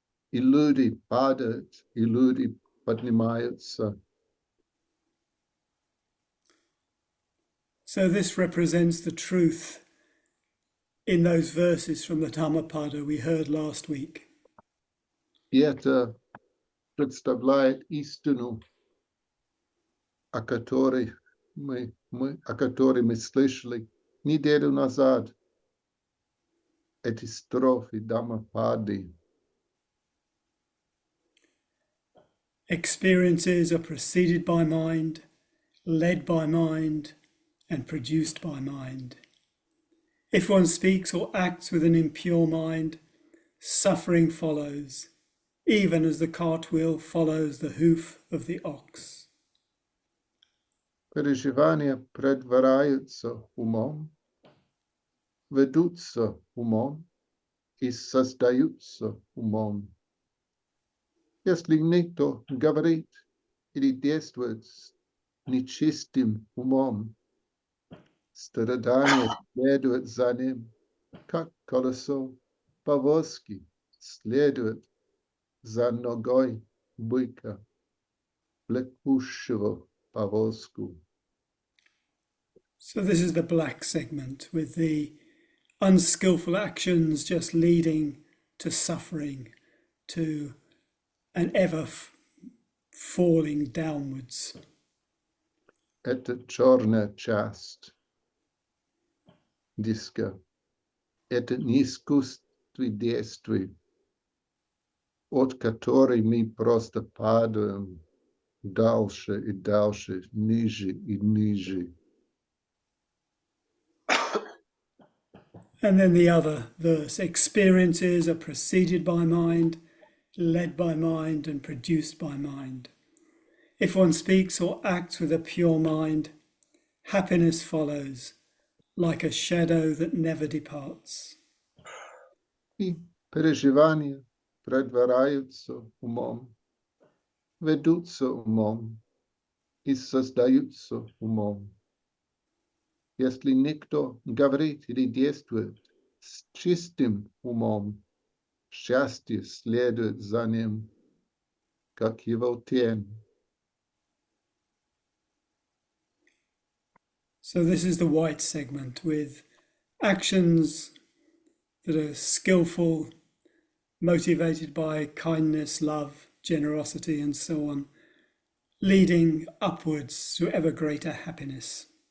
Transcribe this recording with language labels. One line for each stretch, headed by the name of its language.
Russian: И люди падают, и люди поднимаются.
English: So this represents the truth in those verses from the Dhammapada we heard last week.
Russian: И это представляет истину, о которой мы слышали неделю назад. Эти строфы Дhammapada.
English: Experiences are preceded by mind, led by mind, and produced by mind. If one speaks or acts with an impure mind, suffering follows, even as the cartwheel follows the hoof of the ox.
Russian: Переживания предваряются умом, ведутся умом и создаются умом. Если никто говорит или действует с нечистым умом, страдание следует за ним, как колесо повозки следует за ногой быка, влекущего повозку.
English: So this is the black segment with the unskillful actions just leading to suffering, to an ever falling downwards.
Russian: Это черная часть диска. Это неискусственные действия, от которой мы просто падаем дальше и дальше, ниже и ниже.
English: And then the other verse, experiences are preceded by mind, led by mind, and produced by mind. If one speaks or acts with a pure mind, happiness follows, like a shadow that never departs.
Russian: И переживания предваряются умом, ведутся умом и создаются умом. Если никто говорит или действует с чистым умом, счастье следует за ним, как его тень.
English: So this is the white segment with actions that are skillful, motivated by kindness, love, generosity, and so on, leading upwards to ever greater happiness.